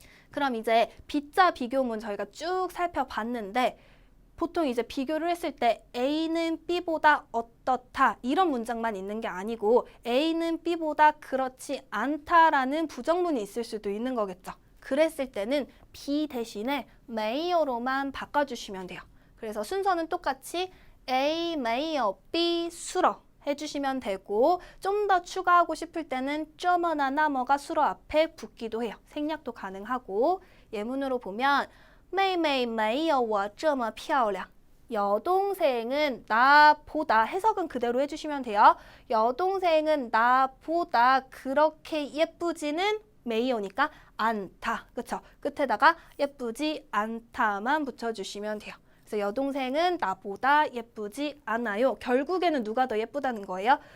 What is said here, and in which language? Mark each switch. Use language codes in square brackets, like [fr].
[ko] 그럼 이제 B자 비교문 저희가 쭉 살펴봤는데 보통 이제 비교를 했을 때 A는 B보다 어떻다 이런 문장만 있는 게 아니고 A는 B보다 그렇지 않다라는 부정문이 있을 수도 있는 거겠죠. 그랬을 때는 B 대신에 没有로만 바꿔주시면 돼요. 그래서 순서는 똑같이 A 没有 B 수러 해주시면 되고 좀 더 추가하고 싶을 때는 这么나那么가 수러 앞에 붙기도 해요. 생략도 가능하고 예문으로 보면 [zh] 妹妹没有我这么漂亮. [ko] 여동생은 나보다 해석은 그대로 해주시면 돼요. 여동생은 나보다 그렇게 예쁘지는 没有니까 않다. 그쵸? 끝에다가 예쁘지 않다만 붙여주시면 돼요. 그래서 여동생은 나보다 예쁘지 않아요. 결국에는 누가 더 예쁘다는 거예요?